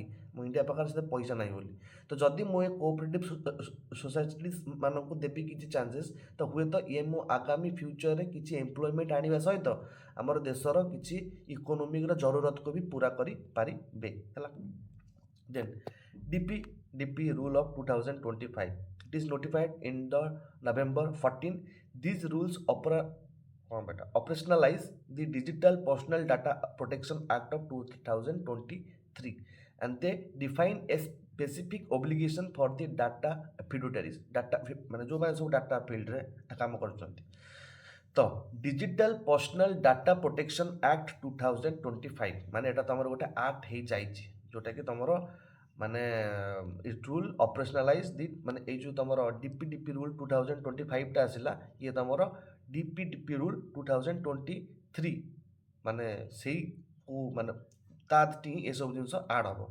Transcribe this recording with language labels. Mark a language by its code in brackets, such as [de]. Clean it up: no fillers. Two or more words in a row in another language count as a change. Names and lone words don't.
[or] ମୋ ଇଣ୍ଡିଆ ପାଖରେ ସେତେ ପଇସା ନାହିଁ ବୋଲି। ତ ଯଦି ମୁଁ ଏ [en] cooperative societies [or] ମାନଙ୍କୁ ଦେବି କିଛି ଚାନ୍ସେସ୍, ତ ହୁଏତ ଇଏ ମୋ ଆଗାମୀ ଫ୍ୟୁଚରରେ କିଛି ଏମ୍ପ୍ଲୟମେଣ୍ଟ ଆଣିବା ସହିତ ଆମର ଦେଶର କିଛି ଇକୋନୋମିକର ଜରୁରତକୁ ବି ପୁରା କରିପାରିବେ ହେଲା। [en] ଦେନ୍ DP rule of 2025, it is notified in the November 14. These rules operationalize the Digital Personal Data Protection Act of 2023, and they define a specific obligation for the data fiduciaries, data [or] ମାନେ ଯେଉଁମାନେ ସବୁ ଡାଟା ଫିଲ୍ଡରେ କାମ କରୁଛନ୍ତି। ତ ଡିଜିଟାଲ ପର୍ସନାଲ ଡାଟା ପ୍ରୋଟେକ୍ସନ୍ ଆକ୍ଟ 2025 ମାନେ ଏଇଟା ତୁମର ଗୋଟେ ଆକ୍ଟ ହେଇଯାଇଛି, ଯେଉଁଟାକି ତୁମର ମାନେ [en] it rule operationalize the [or] ମାନେ ଏଇ ଯେଉଁ ତୁମର DP ରୁଲ୍ 2025ଟା ଆସିଲା, ଇଏ ତୁମର DP ରୁଲ୍ 2023 ମାନେ ସେଇ ମାନେ ତା ହିଁ ଏସବୁ ଜିନିଷ ଆଡ଼୍ ହେବ।